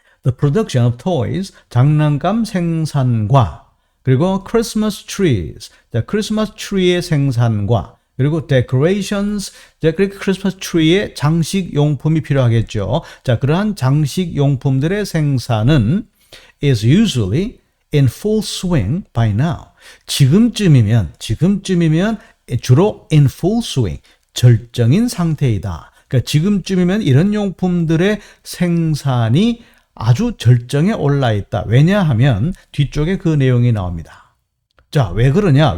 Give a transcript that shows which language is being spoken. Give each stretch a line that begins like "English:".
English: The production of toys,
Korean: 장난감 생산과 그리고
English: Christmas trees,
Korean: 자, 크리스마스 트리의 생산과 그리고 decorations, 자, 그러니까 크리스마스 트리의 장식 용품이 필요하겠죠. 자, 그러한 장식 용품들의 생산은
English: is usually in full swing by now.
Korean: 지금쯤이면 주로
English: in full swing,
Korean: 절정인 상태이다. 그러니까 지금쯤이면 이런 용품들의 생산이 아주 절정에 올라 있다. 왜냐하면 뒤쪽에 그 내용이 나옵니다. 자, 왜 그러냐?